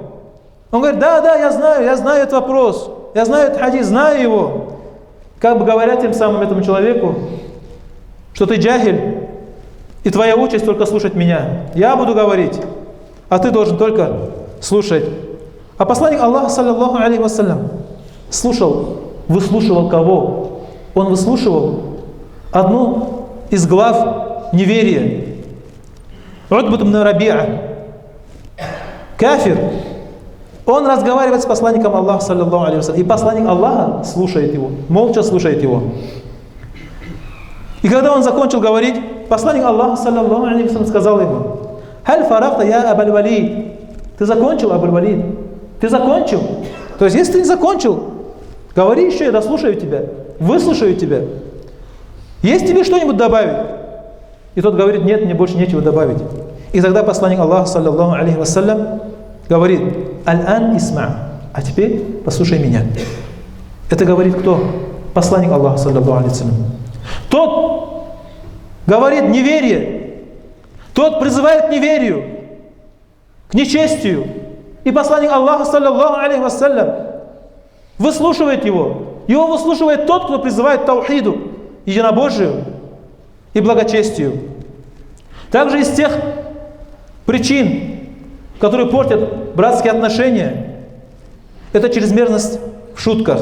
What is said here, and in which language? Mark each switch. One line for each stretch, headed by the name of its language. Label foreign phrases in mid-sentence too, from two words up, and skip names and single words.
Russian: Он говорит: да, я знаю этот вопрос, я знаю этот хадис, знаю его. Как бы говоря тем самым этому человеку, что ты джахиль, и твоя участь только слушать меня. Я буду говорить, а ты должен только слушать. А посланник Аллаха,
Arabic: صلى الله عليه وسلم,
Russian: выслушивал кого? Он выслушивал одну из глав неверия. Утбат ибн Раби'a, кафир. Он разговаривает с посланником Аллаха,
Arabic: صلى الله عليه وسلم,
Russian: и посланник Аллаха слушает его, молча слушает его. И когда он закончил говорить, посланник Аллаха,
Arabic: صلى الله عليه وسلم,
Russian: сказал ему:
Arabic: «هل فرغت يا أبا الوليد».
Russian: Ты закончил, Абуль Валид? Ты закончил? То есть, если ты не закончил, говори еще, я дослушаю тебя, выслушаю тебя. Есть тебе что-нибудь добавить? И тот говорит: нет, мне больше нечего добавить. И тогда посланник Аллаха,
Arabic: صلى الله عليه وسلم,
Russian: говорит:
Arabic: «الآن اسمع».
Russian: А теперь послушай меня. Это говорит кто? Посланник Аллаха,
Arabic: صلى الله عليه وسلم.
Russian: Тот говорит неверие, тот призывает к неверию, к нечестию. И посланник Аллаха,
Arabic: صلى الله عليه وسلم,
Russian: выслушивает его. Его выслушивает тот, кто призывает к таухиду, единобожию и благочестию. Также из тех причин, которые портят братские отношения, это чрезмерность в шутках.